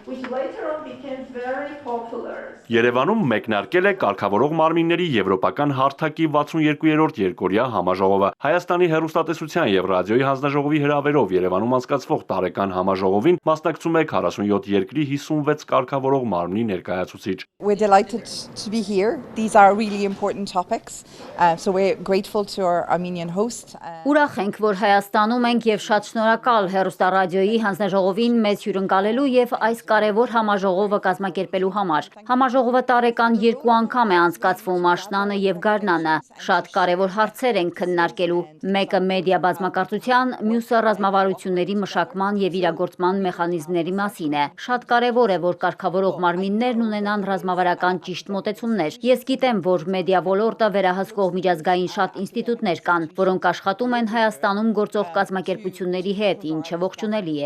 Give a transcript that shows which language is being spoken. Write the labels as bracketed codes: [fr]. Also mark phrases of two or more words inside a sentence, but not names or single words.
[hy] Երևանում մեկնարկել է կարգավորող մարմինների եվրոպական հարթակի 62-րդ երկօրյա համաժողովը։ Հայաստանի հեռուստատեսության եւ ռադիոյի հանձնաժողովի հրավերով Երևանում անցկացվող տարեկան համաժողովին մասնակցում է 47 երկրի 56 կարգավորող մարմնի ներկայացուցիչ։ [en] We're delighted to be here. These are really important topics. So we're grateful to our Armenian host. [hy] Ուրախ ենք, որ Հայաստանում ենք եւ շատ շնորհակալ հեռուստառադիոյի հանձնաժողովին մեզ հյուրընկալելու եւ այս կարեւոր համաժողովը կազմակերպելու համար։ Համաժողովը տարեկան 2 անգամ է անցկացվում Աշնանը եւ Գարնանը։ Շատ կարեւոր հարցեր են քննարկելու։ Մեկը մեդիա բազմակարծության, մյուսը ռազմավարությունների մշակման եւ իրագործման մեխանիզմների մասին է։ Շատ կարեւոր է, որ կարգավորող մարմիններն ունենան ռազմավարական ճիշտ մոտեցումներ։ Ես գիտեմ, որ մեդիա ոլորտը վերահսկող միջազգային շատ ինստիտուտներ կան, որոնք աշխատում են Հայաստանում գործող կազմակերպությունների հետ, ինչը ողջունելի է։